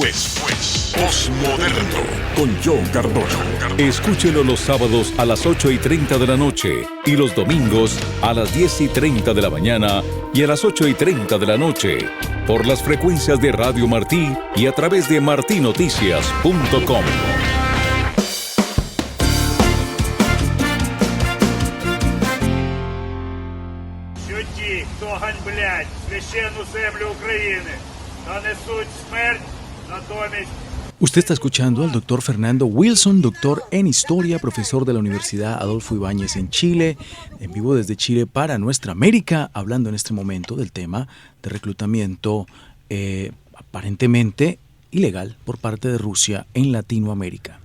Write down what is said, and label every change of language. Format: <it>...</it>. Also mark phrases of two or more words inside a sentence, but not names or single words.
<es>Postmoderno. Con John Cardona. Escúchelo los sábados a las 8:30 de la noche y los domingos a las 10:30 de la mañana y a las 8:30 de la noche por las frecuencias de Radio Martí y a través de martinoticias.com.</es> <uk>Ті, хто ганьблять священну землю України, та несуть смерть, натомість.</uk> <es>Usted está escuchando al doctor Fernando Wilson, doctor en Historia, profesor de la Universidad Adolfo Ibáñez en Chile, en vivo desde Chile para Nuestra América, hablando en este momento del tema de reclutamiento aparentemente ilegal por parte de Rusia en Latinoamérica.</es>